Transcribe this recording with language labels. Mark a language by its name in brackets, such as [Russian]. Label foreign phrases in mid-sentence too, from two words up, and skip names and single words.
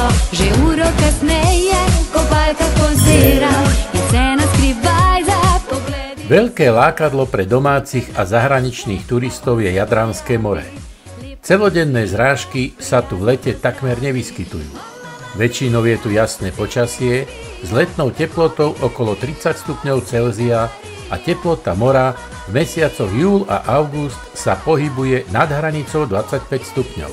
[Slovenian] Že uro kasneje kopalka pozira in se naskrivaj za pogledi. [Slovak] Veľké lákadlo pre domácich a zahraničných turistov je Jadranské more. Celodenné zrážky sa tu v lete takmer nevyskytujú. Väčšinou je tu jasné počasie s letnou teplotou okolo 30 stupňov Celzia a teplota mora v mesiacoch júl a august sa pohybuje nad hranicou 25 stupňov.